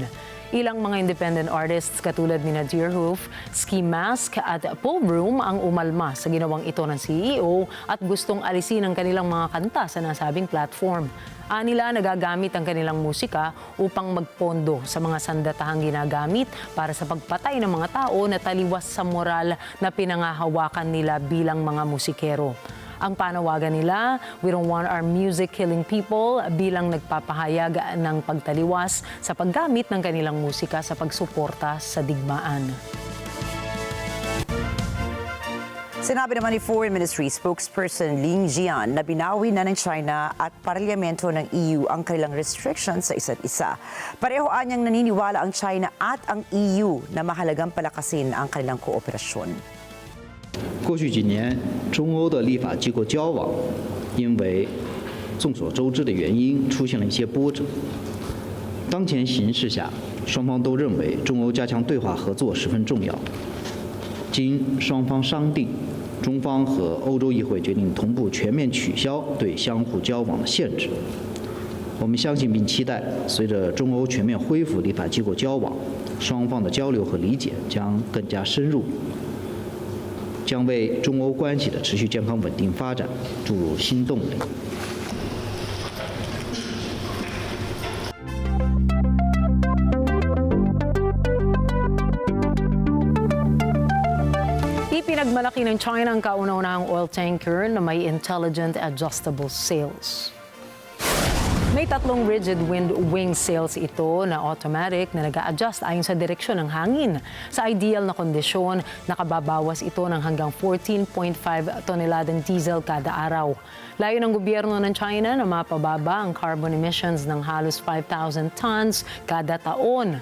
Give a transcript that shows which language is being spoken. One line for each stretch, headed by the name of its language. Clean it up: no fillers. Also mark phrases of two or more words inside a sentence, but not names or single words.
Filipino: Ilang mga
English: independent artists
Filipino: katulad ni Deerhoof, Ski Mask at Paul Room ang umalma sa ginawang ito ng CEO at gustong alisin ang kanilang mga kanta sa nasabing platform. Anila nagagamit ang kanilang musika upang magpondo sa mga sandatahang ginagamit para sa pagpatay ng mga tao na taliwas sa moral na pinangahawakan nila bilang mga musikero. Ang panawagan nila,
English: "We don't want our music killing people,"
Filipino: bilang nagpapahayag ng pagtaliwas sa paggamit ng kanilang musika sa pagsuporta sa digmaan. Sinabi naman ni
English: Foreign Ministry spokesperson
Filipino: Ling Jian na binawi na ng China at parlamento ng EU ang kanilang restrictions sa isa't isa. Pareho anyang naniniwala ang China at ang EU na mahalagang palakasin ang kanilang kooperasyon.
Chinese: 过去几年，中欧的立法机构交往，因为众所周知的原因出现了一些波折。当前形势下，双方都认为中欧加强对话合作十分重要。经双方商定，中方和欧洲议会决定同步全面取消对相互交往的限制。我们相信并期待，随着中欧全面恢复立法机构交往，双方的交流和理解将更加深入。将为中欧关系的持续健康稳定发展注入新动力。
Filipino: Ipinagmalaki ng China ang kauna-unahang oil tanker na may
English: intelligent adjustable sails.
Filipino: May 3
English: rigid wing sails
Filipino: ito na automatic na nag-a-adjust ayon sa direksyon ng hangin. Sa ideal na kondisyon, nakababawas ito ng hanggang 14.5 toneladang diesel kada araw. Layo ng gobyerno ng China na mapababa ang
English: carbon emissions
Filipino: ng halos 5,000 tons kada taon.